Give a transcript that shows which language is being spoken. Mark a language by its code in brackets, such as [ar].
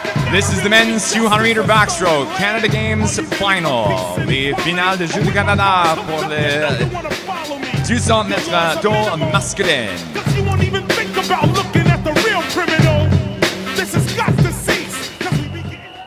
[en] This is the men's 200-meter backstroke Canada Games final. [fr] Les finales de Jeux du Canada pour les 200 mètres d'eau masculin. [en] You won't even think about looking at the real criminal. This has got to cease. 'Cause we begin.